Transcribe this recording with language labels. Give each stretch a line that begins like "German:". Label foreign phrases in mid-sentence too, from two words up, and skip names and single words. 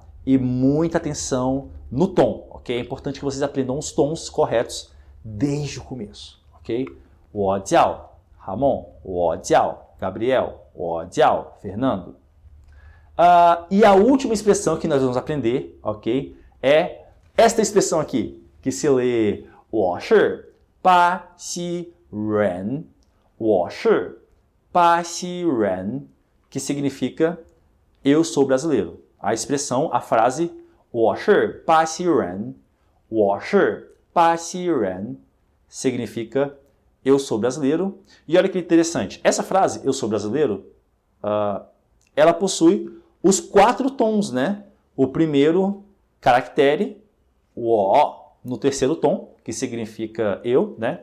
Portuguese: E muita atenção no tom, ok? É importante que vocês aprendam os tons corretos desde o começo, ok?
Chinese: Wo jiao Ramon, wo jiao Gabriel, wo jiao Fernando.
Portuguese: E a última expressão que nós vamos aprender, ok? É esta expressão aqui, que se lê
Chinese: 我是巴西人, 我是巴西人,
Portuguese: que significa eu sou brasileiro. A expressão, a frase
Chinese: 我是巴西人, 我是巴西人
Portuguese: significa eu sou brasileiro. E olha que interessante, essa frase, eu sou brasileiro, ela possui os 4 tons, né? O primeiro caractere, o O, no terceiro tom, que significa eu, né?